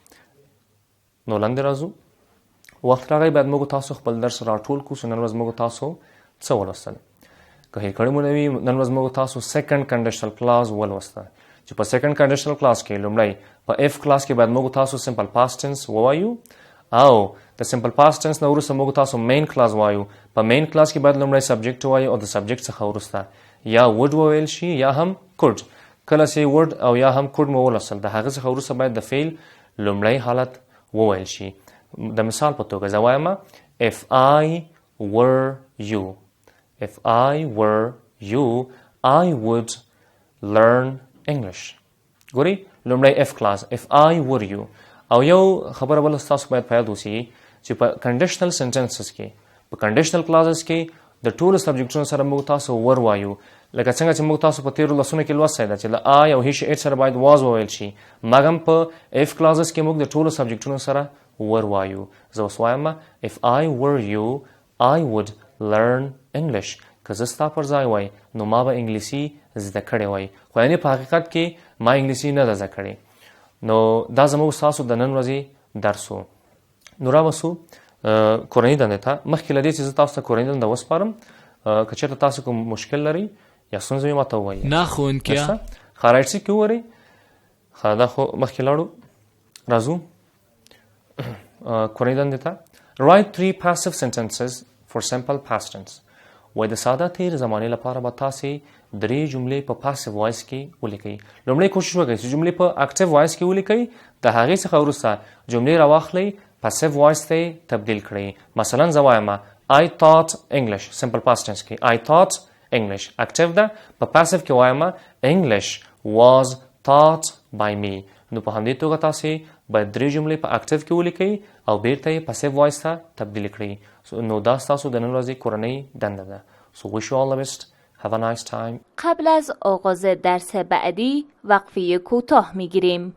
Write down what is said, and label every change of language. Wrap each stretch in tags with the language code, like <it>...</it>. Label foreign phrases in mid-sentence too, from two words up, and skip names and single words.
<ps>نو لاندې راځو وخت راغی باید موږ تاسو خپل درس راټول کړو نن ورځ موږ تاسو څه ولوستل که هېر کړی مو نه وي نن ورځ موږ تاسو</ps> <en>second conditional clause</en> <ps>ولوسته چې په</ps> <en>second conditional clause</en> <ps>کې لومړی په</ps> <en>if clause</en> <ps>کې باید موږ تاسو</ps> <en>simple past tense</en> <ps>ووایو او د</ps> <en>simple past tense</en> <ps>نه وروسته موږ تاسو</ps> <en>main clause</en> <ps>وایو په</ps> <en>main clause</en> <ps>کې باید لومړی subject وایو او د subject څخه وروسته یا would وویل شي یا هم could. کله چې would او یا هم could مو ولوستل د هغه څخه وروسته باید د فعل لومړی حالت وویل شي. د مثال په توګه زه وایم</ps> <en>if I were you if I were you I would learn English.</en> <ps>ګورئ لومړی</ps> <en>if clause if I were you</en> <ps>او یو خبره بله ستاسو باید په یاد اوسي چې په</ps> <en>conditional sentences</en> <ps>کې په</ps> <en>conditional clauses</en> <ps>کې د ټولو سبجیکټونو سره موږ تاسو ور وایو لکه څنګه چې موږ تاسو په تیرو لسونو کې لوستی ده چې له I او</ps> <en>he she it</en> <ps>سره باید was وویل شي مګم په</ps> <en>if clauses</en> <ps>کې موږ د ټولو سبجیکټونو سره ور وایو. زه اوس وایم</ps> <en>if I were you I would learn English.</en> <ps>که زه ستا پر ځای وای نو ما به انګلیسي زده کړې وای خو یعنې په حقیقت کې ما انګلیسي نه ده زده کړې. نو دا زموږ ستاسو د نن ورځې درس و. نو راوسو کورنۍ دندې ته مخکې له دې چې زه تاسو ته کورنۍ دنده وسپارم که چېرته تاسو کوم مشکل لرئ یا ستونزه وي ماته ووایئ نه ښوونکیه ښه رایټ سیټ کې وورئ ښه دا خو مخکې لاړو راځو کورنۍ دندې ته</ps> <en>write 3 passive sentences for simple past tense.</en> <ps>وایي د ساده تیر زمانې لپاره به تاسې 3 جملې په</ps> <en>passive voice</en> <ps>کې ولیکئ. لومړی کوشش وکړئ چې جملې په</ps> <en>active voice</en> <ps>کې ولیکئ د هغې څخه وروسته جملې راواخلئ</ps> <en>passive voice</en> <ps>ته تبدیل کړئ. مثلا زه وایم</ps> <en>I taught English simple past tense</en> <ps>کې</ps> <en>I taught English</en> <ps>active ده په passive کې وایم</ps> <en>English was taught by me.</en> <ps>نو په همدې توګه تاسې باید 3 جملې په active کې ولیکئ او بیرته یې</ps> <en>passive voice</en> <ps>ته تبدیل کړئ. نو دا ستاسو د نن ورځې کورنۍ دنده ده.</ps> <en>So wish you all the best. Have a nice time.</en> <fa>قبل از آغاز درس بعدی وقفه کوتاه میگیریم.</fa>